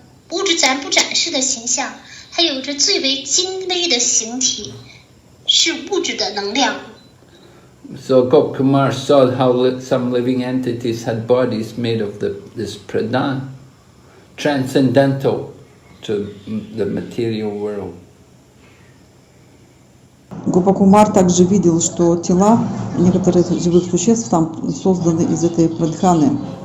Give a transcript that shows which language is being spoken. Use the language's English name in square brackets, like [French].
[Chinese] 物质自然不展示的形象，还有着最为精微的形体，是物质的能量。 [English] So Gopkumar saw how some living entities had bodies made of this pradhan, transcendental to the material world. [Russian] Гопакумар также видел, что тела некоторых живых существ там созданы из этой прадханы.